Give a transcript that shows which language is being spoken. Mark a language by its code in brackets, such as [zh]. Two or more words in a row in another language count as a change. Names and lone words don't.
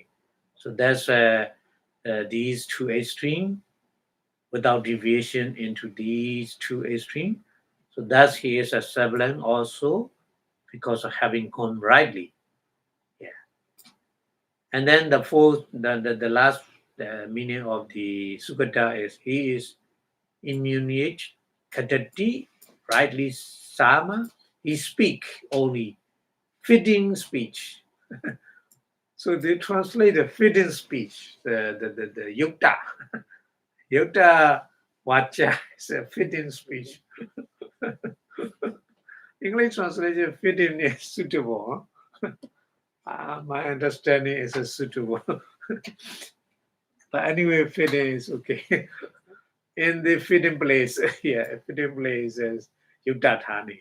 [en] So that's these two extreme without deviation into these two extreme. So thus he is a servant also because of having gone rightly. And then the fourth, the last meaning of the Sukata is he is immunate, kadati, rightly sama, he speak only fitting speech. So they translate the fitting speech, the yukta. [sa] Yukta vacha [en] is a fitting speech. English translation fitting is suitable. My understanding is a suitable. But anyway, fitting is okay. In the fitting place, fitting place is Yudatani.